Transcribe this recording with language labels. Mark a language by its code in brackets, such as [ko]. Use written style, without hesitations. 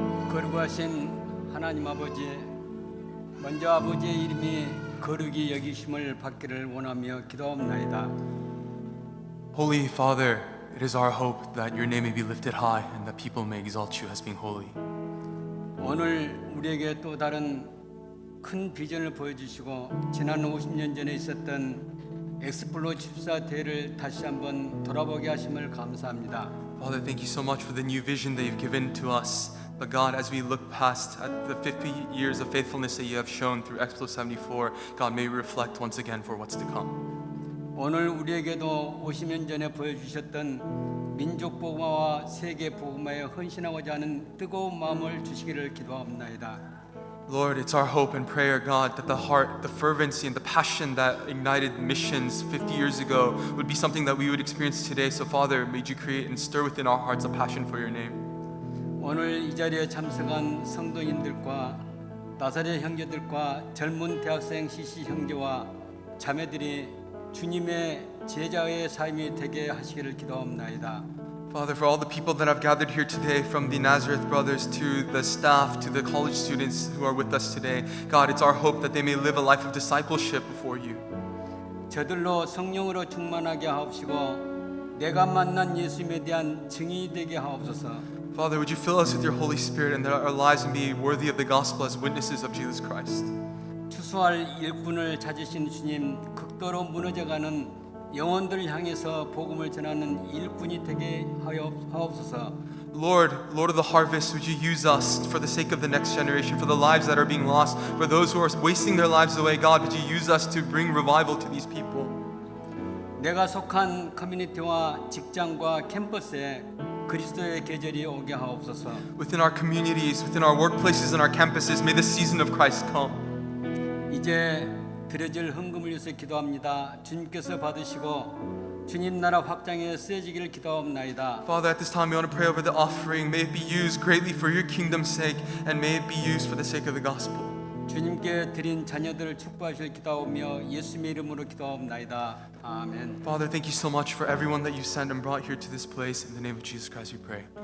[ko] 거룩하신 하나님 아버지, 먼저 아버지의 이름이 거룩히 여기심을 받기를 원하며 기도합나이다. [en] Holy Father, it is our hope that your name may be lifted high and that people may exalt you as being holy. [ko] 오늘 우리에게 또 다른 큰 비전을 보여주시고 지난 50년 전에 있었던 엑스플로 14 대회를 다시 한번 돌아보게 하심을 감사합니다. [en] Father, thank you so much for the new vision that you've given to us. But God, as we look past at the 50 years of faithfulness that you have shown through Explo 74, God, may we reflect once again for what's to come. [ko] 오늘 우리에게도 50년 전에 보여주셨던 민족 복음화와 세계 복음화에 헌신하고자 하는 뜨거운 마음을 주시기를 기도합나이다. [en] Lord, it's our hope and prayer, God, that the heart, the fervency, and the passion that ignited missions 50 years ago would be something that we would experience today. So, Father, may you create and stir within our hearts a passion for your name. [ko] 오늘 이 자리에 참석한 성도님들과 나사렛 형제들과 젊은 대학생 CC 형제와 자매들이 주님의 제자의 삶이 되게 하시기를 기도합나이다. [en] Father, for all the people that have gathered here today, from the Nazareth brothers to the staff to the college students who are with us today, God, it's our hope that they may live a life of discipleship before you. [ko] 저들로 성령으로 충만하게 하옵시고 내가 만난 예수님에 대한 증인이 되게 하옵소서. [en] Father, would you fill us with your Holy Spirit and that our lives may be worthy of the gospel as witnesses of Jesus Christ. [ko] 추수할 일꾼을 찾으신 주님, 극도로 무너져가는 영혼들을 향해서 복음을 전하는 일꾼이 되게 하옵소서. [en] Lord of the harvest, would you use us for the sake of the next generation, for the lives that are being lost, for those who are wasting their lives away. God, would you use us to bring revival to these people? [ko] 내가 속한 커뮤니티와 직장과 캠퍼스에 그리스도의 계절이 오게 하옵소서. [en] Within our communities, within our workplaces and our campuses, may the season of Christ come. [ko] 이제 드려질 헌금을 위해서 기도합니다. 주님께서 받으시고 주님 나라 확장에 쓰여지기를 기도합나이다. [en] Father, at this time we want to pray over the offering. May it be used greatly for your kingdom's sake, and may it be used for the sake of the gospel. [ko] 주님께 드린 자녀들을 축복하실 기도하며 예수님의 이름으로 기도합나이다. 아멘. [en] Father, thank you so much for everyone that you sent and brought here to this place. In the name of Jesus Christ we pray.